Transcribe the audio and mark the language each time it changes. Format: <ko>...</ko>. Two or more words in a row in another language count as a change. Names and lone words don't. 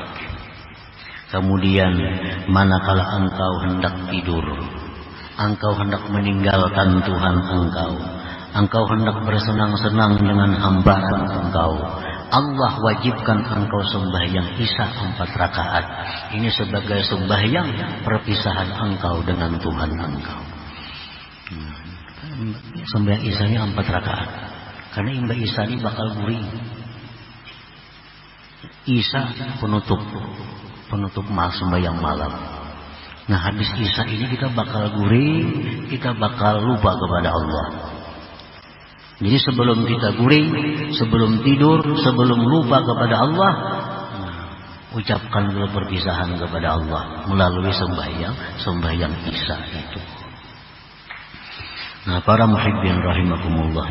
<id>Kemudian manakala engkau hendak tidur, engkau hendak meninggalkan Tuhan engkau hendak bersenang-senang dengan hambaan engkau, Allah wajibkan engkau sembahyang Isya 4 rakaat. Ini sebagai sembahyang perpisahan engkau dengan Tuhan engkau. Sembahyang Isyanya 4 rakaat.</id> <bjn>Karena Imba Isya ini bakal guring. Isya penutup sembahyang malam. Nah, habis Isya ini kita bakal guring, kita bakal lupa kepada Allah.</bjn> <id>Jadi sebelum kita guring, sebelum tidur, sebelum lupa kepada Allah, ucapkan dulu perpisahan kepada Allah melalui sembahyang Isya itu. Nah, para</id> <ar>محبين رحمكم الله.</ar>